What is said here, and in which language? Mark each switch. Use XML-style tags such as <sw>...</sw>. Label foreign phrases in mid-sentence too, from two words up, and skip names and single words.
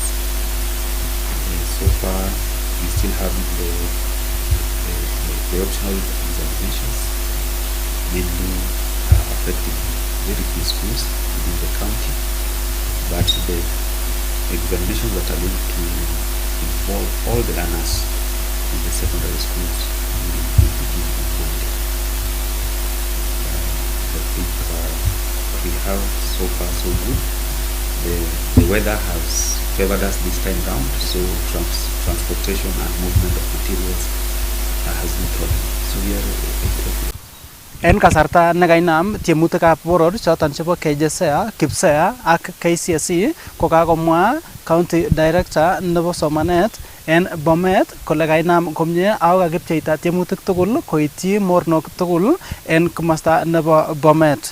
<en>And so far, we still have the optional examinations, mainly affecting very few schools within the county, but the examinations that are going to involve all the learners in the secondary schools will begin on Monday. I think we have so far so good. The weather has favored us this time round, so transportation and movement of materials has no problem. So we are</en> <kln>En kasarta nekainam tiemutikab boror choton chebo KJSEA, KIPSEA ak KCSE kokakomwa</kln> <en>County Director</en> <kln>nebo somanet en Bomet kole kainam komie ako kakipcheita tiemutik tugul koityi mornok tugul en komosta nebo Bomet.</kln>